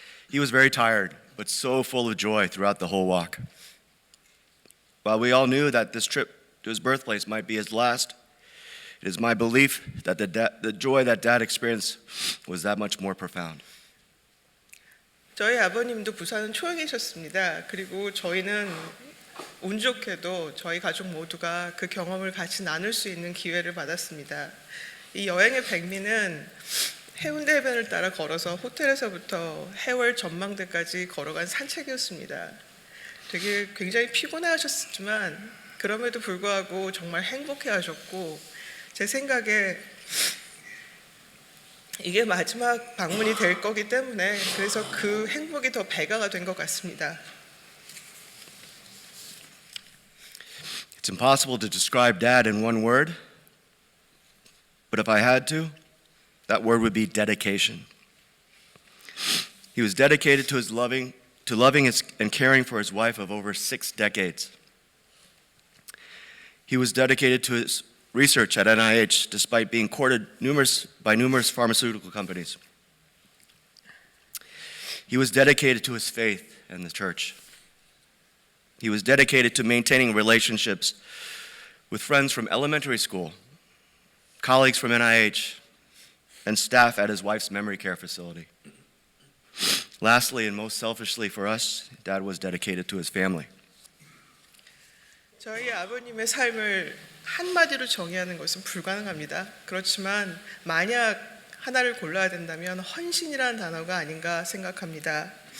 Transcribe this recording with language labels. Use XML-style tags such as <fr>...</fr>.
<en>He was very tired, but so full of joy throughout the whole walk. While we all knew that this trip to his birthplace might be his last, it is my belief that the joy that Dad experienced was that much more profound.</en> <ko>저희 아버님도 부산은 초행이셨습니다. 그리고 저희는 운 좋게도 저희 가족 모두가 그 경험을 같이 나눌 수 있는 기회를 받았습니다. 이 여행의 백미는 해운대 해변을 따라 걸어서 호텔에서부터 해월 전망대까지 걸어간 산책이었습니다. 되게 굉장히 피곤해하셨지만 그럼에도 불구하고 정말 행복해하셨고 제 생각에 이게 마지막 방문이 될 거기 때문에 그래서 그 행복이 더 배가가 된 것 같습니다.</ko> <en>It's impossible to describe Dad in one word, but if I had to, that word would be dedication. He was dedicated to loving and caring for his wife of over 6 decades. He was dedicated to his research at NIH despite being courted by numerous pharmaceutical companies. He was dedicated to his faith and the church. He was dedicated to maintaining relationships with friends from elementary school, colleagues from NIH, and staff at his wife's memory care facility. Lastly, and most selfishly for us, Dad was dedicated to his family.</en> <ko>저희 아버님의 삶을 한마디로 정의하는 것은 불가능합니다. 그렇지만 만약 하나를 골라야 된다면 헌신이라는 단어가 아닌가 생각합니다.</ko>